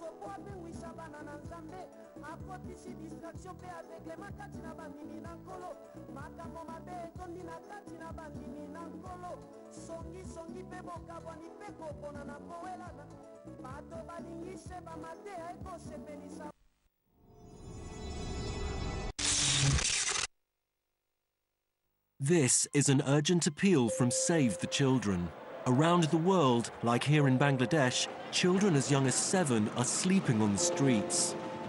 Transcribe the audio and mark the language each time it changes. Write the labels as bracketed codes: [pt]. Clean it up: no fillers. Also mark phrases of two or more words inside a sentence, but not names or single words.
[ln] mpo abengwisa bana na nzambe akotisi distraction mpe aveglema kati na bandimi na nkolo makambo mabe etondi na kati na bandimi na nkolo songisongi mpe bokabwani mpe kopona na kowelana bato balingi se bamateya ekosepelisa. [en] This is an urgent appeal from Save the Children. Around the world, like here in Bangladesh, children as young as 7 are sleeping on the streets.